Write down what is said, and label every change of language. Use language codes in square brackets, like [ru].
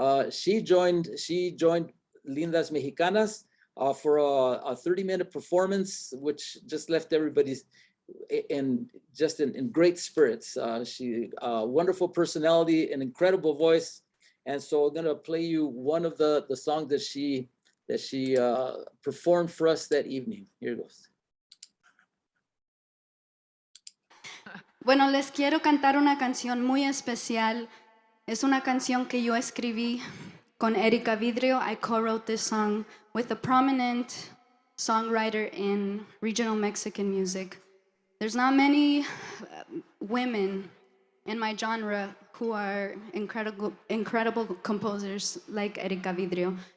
[en] She joined Lindas Mexicanas for a 30-minute performance, which just left everybody in great spirits. She wonderful personality, an incredible voice, and so I'm gonna play you one of the songs that she performed for us that evening. Here goes. [es] Bueno, les quiero cantar una canción muy especial. Es una canción que yo escribí con Erika Vidrio. [en] I co-wrote this song with a prominent songwriter in regional Mexican music. There's not many women in my genre who are incredible composers like Erika Vidrio.